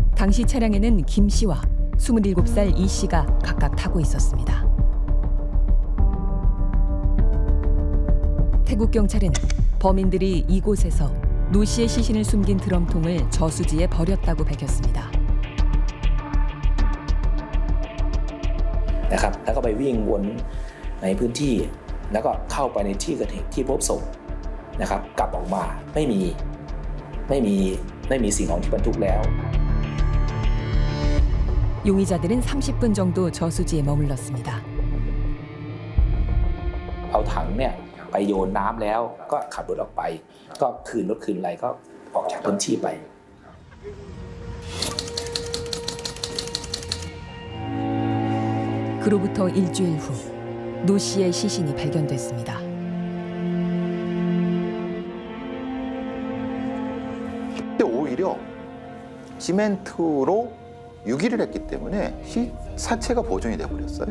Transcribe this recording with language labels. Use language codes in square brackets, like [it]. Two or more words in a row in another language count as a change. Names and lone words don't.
[ko] 당시 차량에는 김 씨와 27살 이 씨가 각각 타고 있었습니다. 태국 경찰은 범인들이 이곳에서 노 씨의 시신을 숨긴 드럼통을 저수지에 버렸다고 밝혔습니다. [th] นะครับแล้วก็ไปวิ่งวนในพื้นที่แล้วก็เข้าไปในที่เกิดเหตุที่พบศพนะครับกลับออกมาไม่มีสิ่งของที่บรรทุกแล้ว [ko] 용의자들은 30분 정도 저수지에 머물렀습니다. [th] เอาถังเนี่ยไปโยนน้ำแล้วก็ขับรถออกไปก็คืนรถคืนอะไรก็ออกจากพื้นที่ไป [ko] 그로부터 일주일 후 노 씨의 시신이 발견됐습니다. 근데 오히려 시멘트로 유기를 했기 때문에 사체가 보존이 돼버렸어요.